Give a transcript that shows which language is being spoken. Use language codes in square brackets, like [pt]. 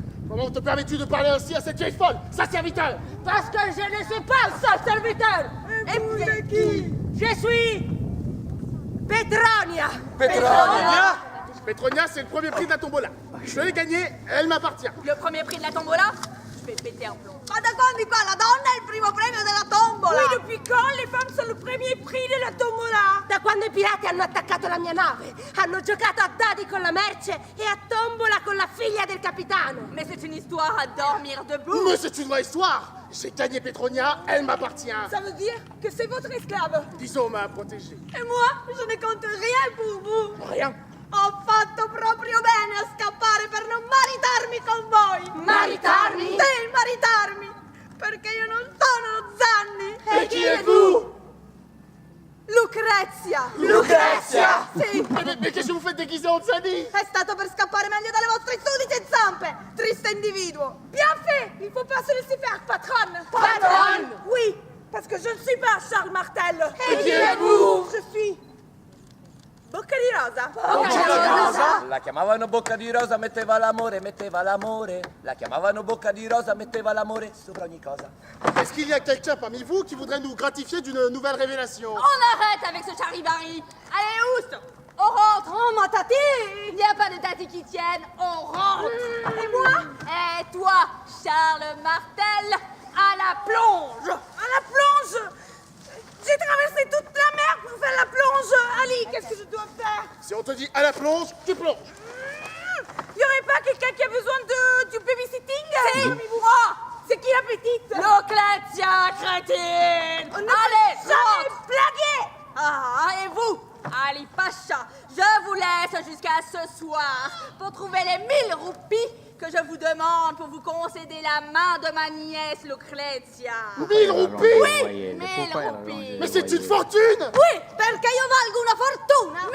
[fr] Comment te permets-tu de parler ainsi à cette vieille folle, sa serviteur? Parce que je ne suis pas un seul serviteur. Et vous êtes qui? Je suis Petronia. Petronia. Petronia, c'est le premier prix de la tombola. Je l'ai gagné, elle m'appartient. Le premier prix de la tombola? Je vais péter un plomb. [it] Ma da quando qua la donna è il primo premio della tombola? [fr] Oui, depuis quand les femmes [it] sono il [fr] premier prix della tombola? [it] Da quando i pirati hanno attaccato la mia nave, hanno giocato a dadi con la merce e a tombola con la figlia del capitano. [fr] Mais c'est une histoire à dormir debout. Mais c'est une vraie histoire. J'ai gagné Petronia, elle m'appartient. Ça veut dire que c'est votre esclave. Disons ma protégée. Et moi, je ne compte rien pour vous. Rien. [it] Ho fatto proprio bene a scappare per non maritarmi con voi. Maritarmi? Sì, maritarmi. Perché io non sono Zanni. [fr] Et qui êtes-vous? Lucrezia. Lucrezia. [it] Sì. [fr] Mais qu'est-ce que vous faites déguisé en Zanni? [it] È stato per scappare meglio dalle vostre sudice zampe, triste individuo. [fr] Bien fait. Il faut pas se laisser faire, patronne. Patronne? Oui, parce que je [it] martello. [fr] Et qui êtes-vous? Je suis Bocca di Rosa. [it] La chiamavano Bocca di Rosa, metteva l'amore. La chiamavano Bocca di Rosa, metteva l'amore sopra ogni cosa. [fr] Est-ce qu'il y a quelqu'un parmi vous qui voudrait nous gratifier d'une nouvelle révélation? On arrête avec ce charivari. Allez, oust, on rentre. Oh, ma tati! Il n'y a pas de tati qui tienne, on rentre. Et moi? Et toi, Charles Martel, à la plonge. À la plonge. J'ai traversé toute la mer pour faire la plonge. Ali, qu'est-ce que je dois faire? Si on te dit à la plonge, tu plonges. Y aurait pas quelqu'un qui a besoin du babysitting? Si. Moi. C'est qui la petite? Lucrezia, crétine. Allez, rentre. jamais blagué. Ah, et vous, Ali Pacha, je vous laisse jusqu'à ce soir pour trouver les 1000 roupies que je vous demande pour vous concéder la main de ma nièce Lucrezia. 1000 roupies? Oui, 1000 roupies. Mais c'est une fortune! [it] Oui, perché io valgo una fortuna.